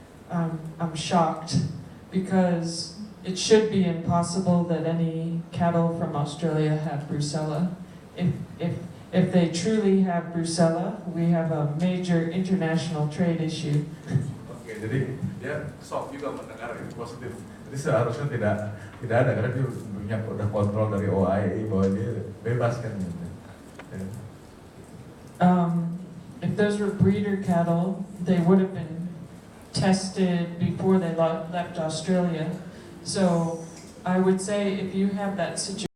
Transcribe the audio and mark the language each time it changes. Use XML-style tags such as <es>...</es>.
<en>I'm shocked because it should be impossible that any cattle from Australia have brucella. If they truly have brucella, we have a major international trade issue.</en> <id>Oke, jadi dia shock juga mendengar ini positif. Jadi seharusnya tidak ada karena dia punya udah kontrol dari OIE bahwa dia bebas kan gitu.</id> <en>If those were breeder cattle, they would have been tested before they left Australia. So I would say if you have that situation</en>